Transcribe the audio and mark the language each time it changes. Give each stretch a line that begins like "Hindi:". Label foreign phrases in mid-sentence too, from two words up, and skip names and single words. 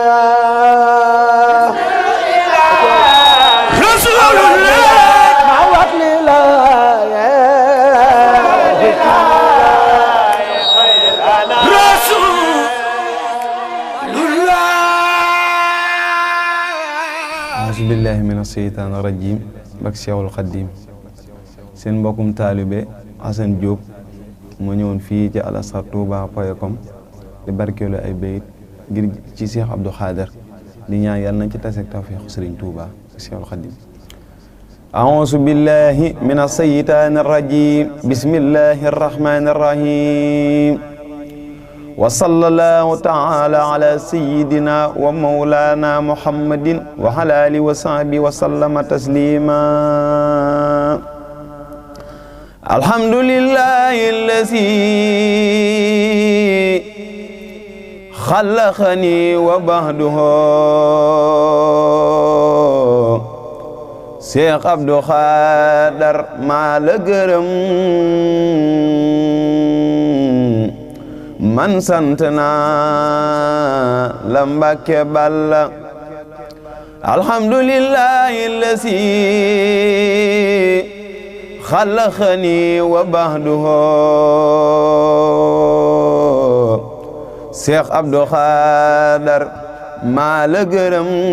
Arabic: رسول الله معوض لله رسول الله أعوذ بالله من الشيطان الرجيم
Wolof: bak Cheikhul Khadim seen mbokkum taalibe Assane Diop mu ñëwoon fii ci Al Azhar Touba.com di barkeelu ay bayit ngir ci Cheikh Abdou Khader di ñaan yàlla nañ ci taseeg tawfiixu Serigne
Arabic: Touba Cheikhul Khadim أعوذ بالله من الشيطان الرجيم بسم الله الرحمن الرحيم وصلى الله تعالى على سيدنا ومولانا محمد وعلى آله وصحبه وسلم تسليما الحمد لله الذي خلقني وبعده
Wolof: Cheikh Abdou Khader maa la gërëm man sant naa la Mbàkke Balla
Arabic: الحمد لله الذي خلقني وبعده
Wolof: Cheikh Abdou Khader maa la gërëm